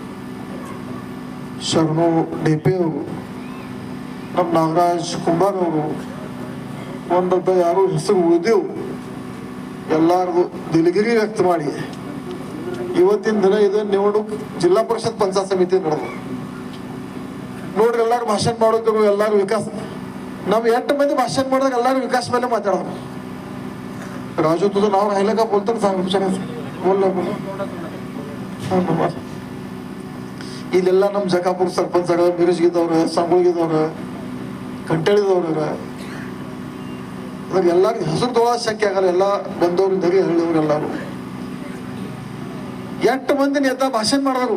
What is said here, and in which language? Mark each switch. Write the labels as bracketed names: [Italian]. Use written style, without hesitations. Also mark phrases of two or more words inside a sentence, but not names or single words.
[Kannada] ಶರಣು ಡೆಪೆ ಅವರು, ನಮ್ಮ ನಾಗರಾಜ್ ಕುಮಾರ್ ಅವರು, ಒಂದೊಂದ ಯಾರು ಹೆಸರು ಉಳಿದೆವು ಎಲ್ಲಾರದು ದಿಲಗಿರಿ ವ್ಯಕ್ತ ಮಾಡಿ ಇವತ್ತಿನ ದಿನ ಇದು ನಿವಣುಕ್ ಜಿಲ್ಲಾ ಪರಿಷತ್ ಪಂಚಾಯತ್ ಸಮಿತಿ ನಡೆದು ನೋಡ್ರಿ. ಎಲ್ಲಾರು ಭಾಷಣ ಮಾಡೋದು, ಎಲ್ಲಾರು ವಿಕಾಸ, ನಾವು 8 ಮಂದಿ ಭಾಷಣ ಮಾಡಿದಾಗ ಎಲ್ಲಾರು ವಿಕಾಸ ಮೇಲೆ ಮಾತಾಡೋರು. ರಾಜು [Marathi] तुझं नाव राहिलं का बोलतो [Kannada] ಇಲ್ಲೆಲ್ಲ ನಮ್ಮ ಜಕಾಪುರ ಸರ್ಪಂಚ್ ಮಿರುಜ್ಗಿದವ್ರ, ಸಂಗೊಳ್ಗಿದವ್ರ, ಕಂಟಳಿದವ್ರ, ಅದ್ರಾಗ ಎಲ್ಲಾರು ಹೆಸರು ತೊಗೊಳ ಶಕ್ಯ ಆಗಲ್ಲ. ಎಲ್ಲ ಬಂದವ್ರಿಂದ ಹೇಳಿದವ್ರು ಎಲ್ಲಾರು 8 ಮಂದಿ ನೇತಾ ಭಾಷಣ ಮಾಡಿದ್ರು.